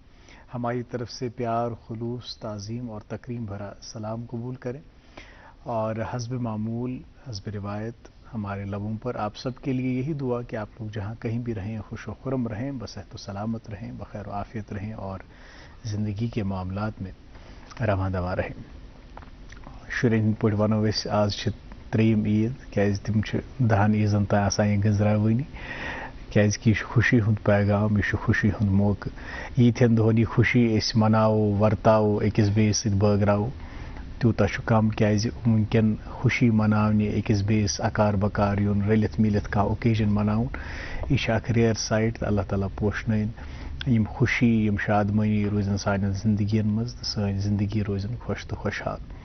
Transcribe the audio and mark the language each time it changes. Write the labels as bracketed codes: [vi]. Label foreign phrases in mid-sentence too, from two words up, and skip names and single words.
[ur] ہماری طرف سے پیار، خلوص، تعظیم اور تکریم بھرا سلام قبول کریں، اور حسب معمول، حسب روایت ہمارے لبوں پر آپ سب کے لیے یہی دعا کہ آپ لوگ جہاں کہیں بھی رہیں خوش و خرم رہیں، بصحت و سلامت رہیں، بخیر و عافیت رہیں، اور زندگی کے معاملات میں رواں دواں رہیں۔ [ks] شُرٮ۪ن ہٕنٛدۍ پٲٹھۍ وَنو أسۍ آز چھِ ترٛیٚیِم عیٖد، کیٛازِ تِم چھِ 10 عیٖزن تام آسان یہِ گٔنٛزراوٲنی، کیٛازِکہِ یہِ چھُ خوشی ہُنٛد پیغام، یہِ چھُ خوشی ہُنٛد موقعہٕ۔ ییٖتہن دۄہن یہِ خوشی أسۍ مناوو، ورتاوو، أکِس بیٚیِس سۭتۍ بٲگراوو، تیوٗتاہ چھُ کم، کیٛازِ وٕنکٮ۪ن خوشی مناونہِ، أکِس بیٚیِس اکار بکار یُن، رٔلِتھ مِلِتھ کانٛہہ اوکیجن مناوُن، یہِ چھِ اکھ [en] rare sight, [ks] تہٕ اللہ تعالیٰ پوشنٲیِن یِم خوشی، یِم شادمٲنی روزن سانٮ۪ن زندگین منٛز، تہٕ سٲنۍ زندگی روزن خۄش تہٕ خۄشحال۔